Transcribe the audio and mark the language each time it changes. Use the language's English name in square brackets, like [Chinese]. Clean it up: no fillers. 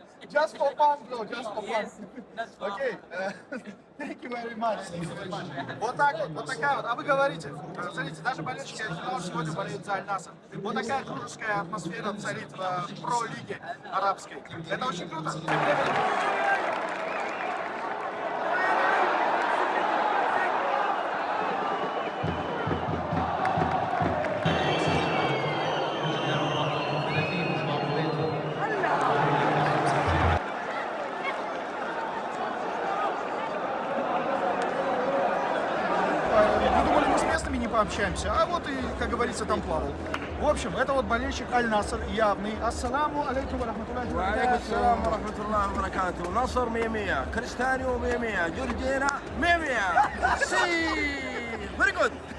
[English] Just for fun, bro, just for fun. Yes, that's for Окей, thank you very much. [Russian] Вот так вот, вот такая вот. А вы говорите, смотрите, даже болельщики Аль-Хилала сегодня болеют за Аль-Наср. Вот такая дружеская атмосфера царит в про-лиге арабской. Это очень круто. Вы думали, мы с местными не пообщаемся, а вот и, как говорится, там плавал. В общем, это вот болельщик Аль-Наср явный. [Arabic] Ассаламу алейкум ва рахматуллахи ва وعليكم السلام ورحمة الله وبركاته. نصر 100 كريستيانو 100 جورجينا 100 سي [English] very good.